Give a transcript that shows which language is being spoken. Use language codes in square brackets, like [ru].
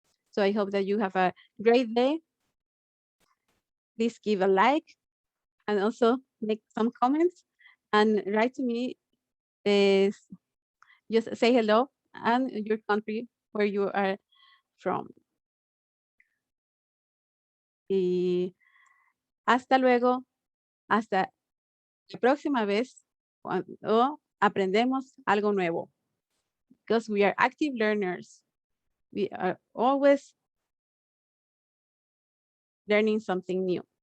[en] So I hope that you have a great day. Please give a like and also make some comments and write to me. Is just say hello and your country where you are from. [es] Y hasta luego, hasta la próxima vez cuando aprendemos algo nuevo. [en] Because we are active learners. We are always learning something new.